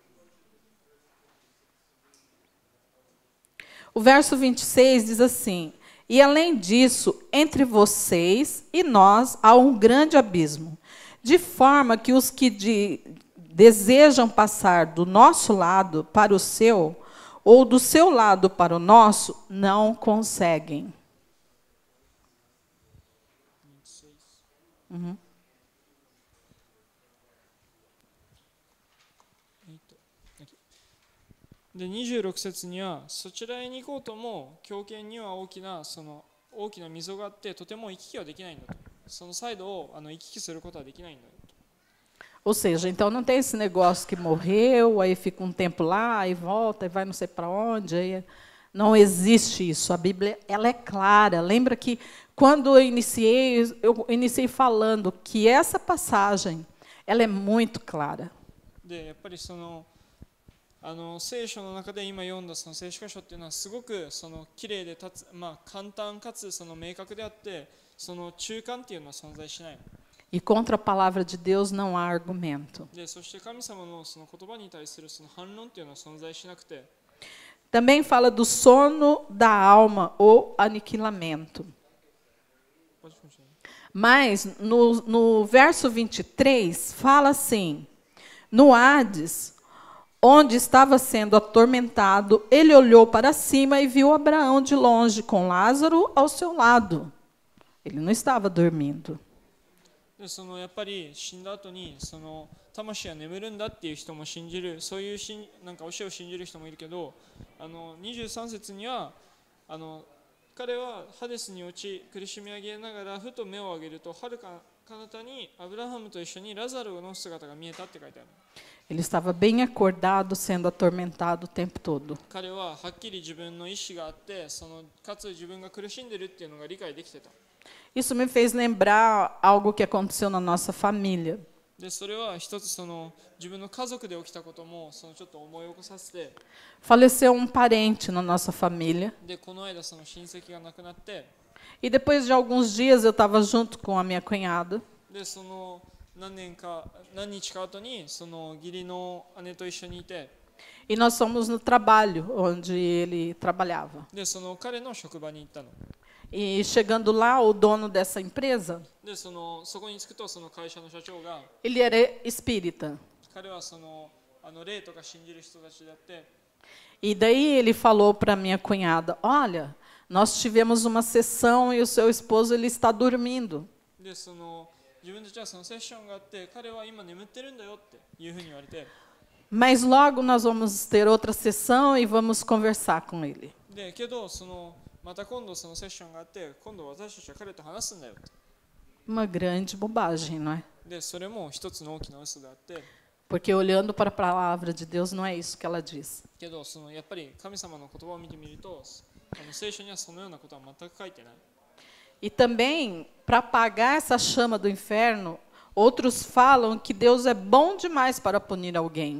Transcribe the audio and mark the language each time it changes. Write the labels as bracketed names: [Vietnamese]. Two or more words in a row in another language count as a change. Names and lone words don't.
[Portuguese] O verso 26 diz assim: e além disso, entre vocês e nós há um grande abismo, de forma que os que desejam passar do nosso lado para o seu, ou do seu lado para o nosso, não conseguem. Uhum. [Japanese] で26節にはそちらへに行こうとも強権には大きな溝があってとても行き来はできないんだと。そのサイドを行き来することはできないんだよ。 [Portuguese] Ou seja, então não tem esse negócio que morreu, aí fica um tempo lá, aí volta, aí vai não sei para onde. Aí... Não existe isso. A Bíblia ela é clara. Lembra que quando eu iniciei falando que essa passagem ela é muito clara. [Japanese] でやっぱり聖書の中で今読んだその聖書箇所っていうのはすごく綺麗で簡単かつ明確であってその中間っていうのは存在しない。 [Portuguese] E contra a palavra de Deus não há argumento. [Japanese] でそして神様のその言葉に対するその反論っていうのは存在しなくて。 [Portuguese] Também fala do sono da alma ou aniquilamento. Mas no verso 23 fala assim: no Hades, onde estava sendo atormentado, ele olhou para cima e viu Abraão de longe, com Lázaro ao seu lado. Ele não estava dormindo. [Japanese] でやっぱり死んだ後に魂は眠るんだっていう人も信じる、そういうなんか教えを信じる人もいるけど、23節には彼はハデスに落ち苦しみ上げながらふと目を上げると遥か彼方にアブラハムと一緒にラザロの姿が見えたって書いてある。 [Portuguese] Ele estava bem acordado, sendo atormentado o tempo todo. [Japanese] 彼ははっきり自分の意志があってかつ自分が苦しんでるっていうのが理解できてた。 [Portuguese] Isso me fez lembrar algo que aconteceu na nossa família. [Japanese] でそれは一つ自分の家族で起きたこともちょっと思い起こさせて。 [Portuguese] Faleceu um parente na nossa família. [Japanese] でこの間親戚が亡くなって。 [Portuguese] E depois de alguns dias eu estava junto com a minha cunhada. [Japanese] で何日か後に義理の姉と一緒にいて。 [Portuguese] E nós fomos no trabalho onde ele trabalhava. [Japanese] で彼の職場に行ったの。 [Portuguese] E chegando lá, o dono dessa empresa, [Japanese] でそこに着くと会社の社長が [Portuguese] ele era espírita. [Japanese] 彼は霊とか信じる人たちだって。 [Portuguese] E daí ele falou para minha cunhada: olha, nós tivemos uma sessão e o seu esposo ele está dormindo. [Japanese] で自分たちはセッションがあって彼は今眠ってるんだよっていうふうに言われて。 [Portuguese] Mas logo nós vamos ter outra sessão e vamos conversar com ele. [Japanese] でけどまた今度セッションがあって今度私たちは彼と話すんだよって。 [Portuguese] Uma grande bobagem, não é? [Japanese] でそれも一つの大きな嘘であって。 [Portuguese] Porque olhando para a palavra de Deus não é isso que ela diz. [Japanese] けどやっぱり神様の言葉を見てみると聖書にはそのようなことは全く書いてない。 [Portuguese] E também, para apagar essa chama do inferno, outros falam que Deus é bom demais para punir alguém.